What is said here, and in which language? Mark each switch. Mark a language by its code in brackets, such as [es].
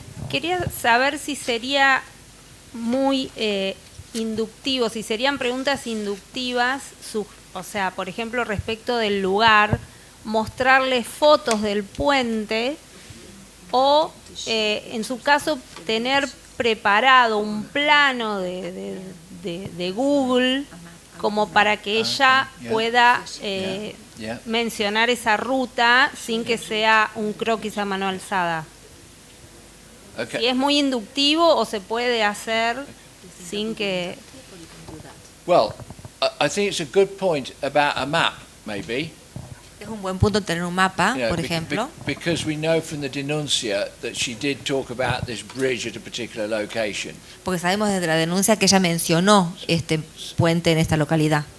[es] Quería saber si sería muy inductivo, si serían preguntas inductivas, o sea, por ejemplo, respecto del lugar, mostrarles fotos del puente o, en su caso, tener preparado un plano de Google como para que ella pueda mencionar esa ruta sin que sea un croquis a mano alzada. [en] Okay. [es] Si es muy inductivo o se puede hacer sin que... [en] Well, I think it's a good point about a map, maybe. [es] Es un buen punto tener un mapa, [en] You know, [es] por ejemplo, [en] because we know from the denuncia that she did talk about this bridge at a particular location. [es] porque sabemos desde la denuncia que ella mencionó este puente en esta localidad.